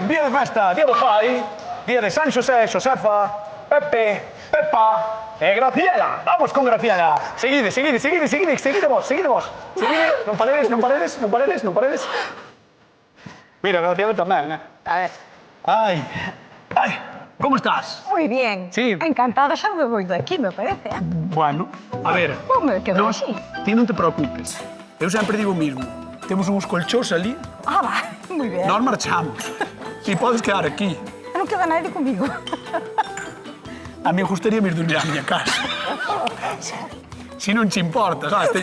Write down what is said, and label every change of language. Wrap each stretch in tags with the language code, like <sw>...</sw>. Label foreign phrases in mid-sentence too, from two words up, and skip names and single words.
<gl>Día de festa, día do pai, día de San Xosé, Xosefa, Pepe, Pepa e Graciela. Vamos con Graciela. Seguide vos. Non paredes. Mira, Graciela tamén, A ver. Ai, como estás?</gl> <es>Muy bien. Sí. Encantada, xa me voy de aquí, me parece. Bueno, a ver,</es> <gl>Como me quedo nós, aquí? ti non te preocupes. Eu sempre digo o mismo. Temos uns colchós ali,</gl> <es>Va, muy bien.</es> <gl>nós marchamos. Ti podes quedar aquí. Non queda nadie conmigo. A mí gustaría ir dormir á miña casa. Si non te importa, sabes?</gl>